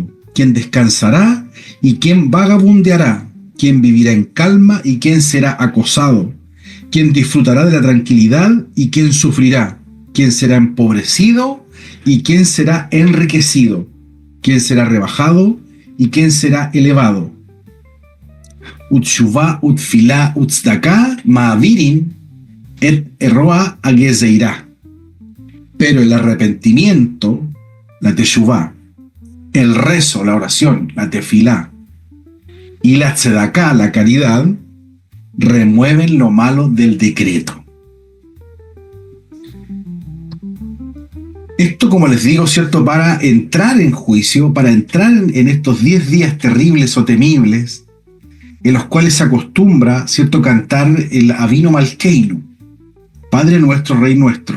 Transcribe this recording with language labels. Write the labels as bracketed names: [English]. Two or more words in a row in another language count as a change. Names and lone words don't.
[Spanish] ¿Quién descansará y quién vagabundeará? ¿Quién vivirá en calma y quién será acosado? ¿Quién disfrutará de la tranquilidad y quién sufrirá? ¿Quién será empobrecido y quién será enriquecido? ¿Quién será rebajado y quién será elevado? [Hebrew] ותשובה ותפילה וצדקה מעבירין את רוע הגזירה. [Spanish] Pero el arrepentimiento, la teshuvá, el rezo, la oración, la tefilá, y la tzedaká, la caridad, remueven lo malo del decreto. Esto, como les digo, ¿cierto?, para entrar en juicio, para entrar en estos 10 días terribles o temibles, en los cuales se acostumbra, ¿cierto?, cantar el Avinu Malkeinu, Padre nuestro, Rey nuestro.